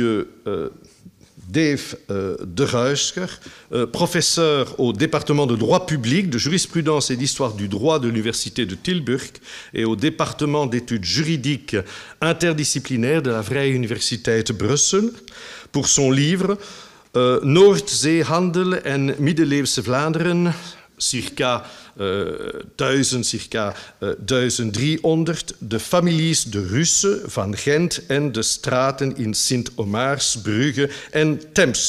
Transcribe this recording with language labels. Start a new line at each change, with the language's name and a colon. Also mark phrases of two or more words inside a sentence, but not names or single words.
French: Dave de Ruisker, professeur au département de droit public, de jurisprudence et d'histoire du droit de l'université de Tilburg et au département d'études juridiques interdisciplinaires de la Vrije Universiteit Brussel, pour son livre Noordzeehandel en middeleeuwse Vlaanderen, circa 1300, de families de Russen van Gent en de straten in Sint-Omaars, Brugge en Temse.